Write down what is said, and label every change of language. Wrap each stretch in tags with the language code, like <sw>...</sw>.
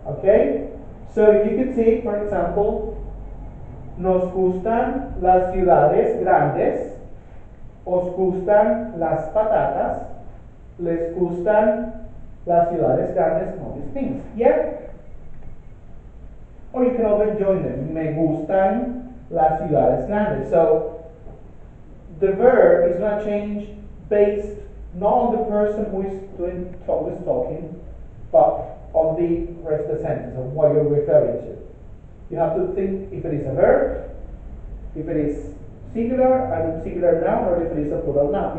<en>Okay? So if you could see, for example,</en> <es>nos gustan las ciudades grandes,</es> <en>os gustan las patatas, les gustan las ciudades grandes, and all these things. Yeah? Or you can always join them.</en> <es>Me gustan las ciudades grandes.</es> <en>So the verb is going to change based not on the person who is talking, but on the rest of the sentence of what you're referring to. You have to think if it is a verb, if it is singular, and singular noun, or if it is a plural noun.</en>